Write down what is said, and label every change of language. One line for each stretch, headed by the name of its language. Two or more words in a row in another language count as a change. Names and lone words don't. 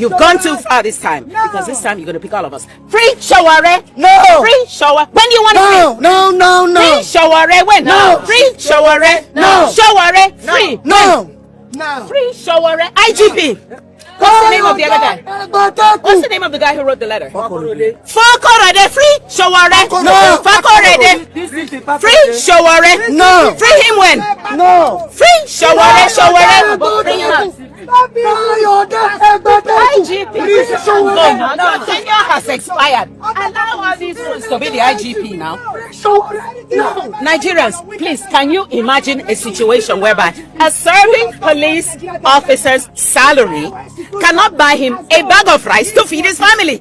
English: You've gone too far this time. Because this time you're going to pick all of us. Free Sowore. No. Free Sowore. When do you want to free? No. Free Sowore. When? No. Free Sowore. No. Sowore. Free. No. Free Sowore. IGP. What's the name of the other guy? What's the name of the guy who wrote the letter? Fakorede. Free Sowore. No. Fakorede. Free Sowore. No. Free him when? No. Free Sowore. Sowore. Bring him out. IGP. No, tenure has expired. Allow all these rules to be the IGP now. No. Nigerians, please, can you imagine a situation whereby a serving police officer's salary cannot buy him a bag of rice to feed his family?